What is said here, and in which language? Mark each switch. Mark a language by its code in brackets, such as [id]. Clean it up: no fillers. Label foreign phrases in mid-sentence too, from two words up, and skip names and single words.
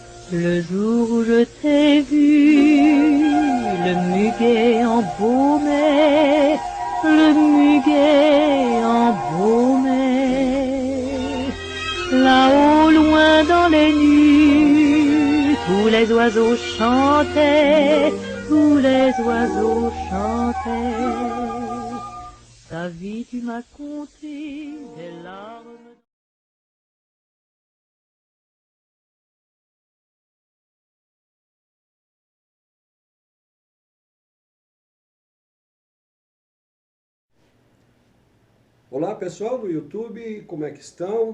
[fr] Le jour où je t'ai vu, le muguet embaumé, le muguet embaumé. Là-haut, loin dans les nues, tous les oiseaux chantaient, tous les oiseaux chantaient. Ta vie, tu m'as conté des larmes. [pt] Olá pessoal do YouTube, como é que estão?